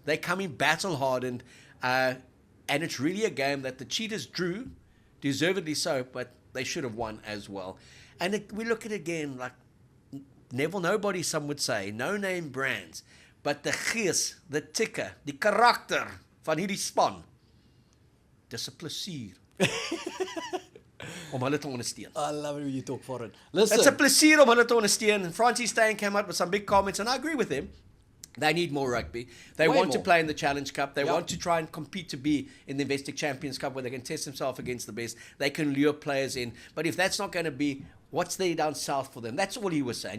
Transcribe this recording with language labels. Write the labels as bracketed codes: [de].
[en] They come in battle hardened, and it's really a game that the Cheetahs drew, deservedly so, but they should have won as well. And we look at it again, like Neville Nobody, some would say, no-name brands, but the gees, the ticker, the [af] karakter van hierdie span. Dis 'n plesier om hulle te ondersteun. [en] I love it when you talk foreign. Listen. [af] It's a plesier om hulle te ondersteun. [en] And Francie Steyn came out with some big comments, and I agree with him. They need more rugby. They want to play in the Challenge Cup. They want to try and compete to be in the Investec Champions Cup where they can test themselves against the best. They can lure players in. But if that's not going to be, what's there down south for them? That's all he was saying.